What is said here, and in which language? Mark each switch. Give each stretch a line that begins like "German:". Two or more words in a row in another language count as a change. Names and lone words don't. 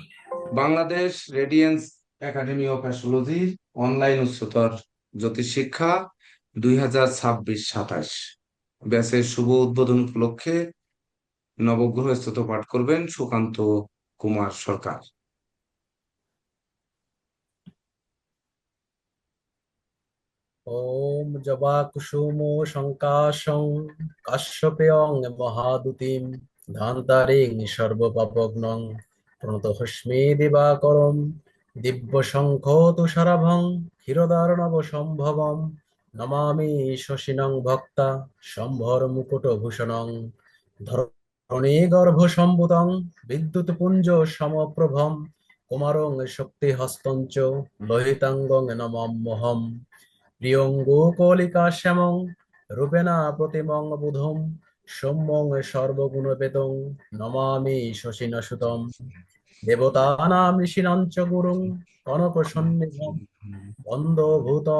Bangla: বাংলাদেশ রেডিয়েন্স একাডেমি অফ অ্যাস্ট্রোলজির অনলাইন উচ্চতর জ্যোতিষ শিক্ষা 2026-27 ব্যাচের শুভ উদ্বোধন উপলক্ষে নবগ্রহ স্তোত্র পাঠ করবেন সুকান্ত কুমার সরকার।
Sanskrit: ॐ जवाकुसुमो शङ्काशं काश्यपेयं महादुतिं धान्तारिं सर्वपापघ्नं प्रणतोऽस्मि दिवाकरं दिव्यशङ्खोतुषाराभं क्षीरोदार्णवसम्भवं नमामि शशिनं भक्ता शम्भरमुकुटभूषणं धरणीगर्भसम्भूतं विद्युत्पुञ्जसमप्रभं कुमारं शक्तिहस्तं च लोहिताङ्गं नमाम्यहम् প্রিয়ঙ্গো কলিকা শ্যামং রূপেণা প্রতিমং বুধম সৌম্যং সর্বগুণবেদং নমামি শশিনা সুতম দেবতানাম ঋষিণাং চ গুরুং কনক সন্নিধম বন্ধভূতং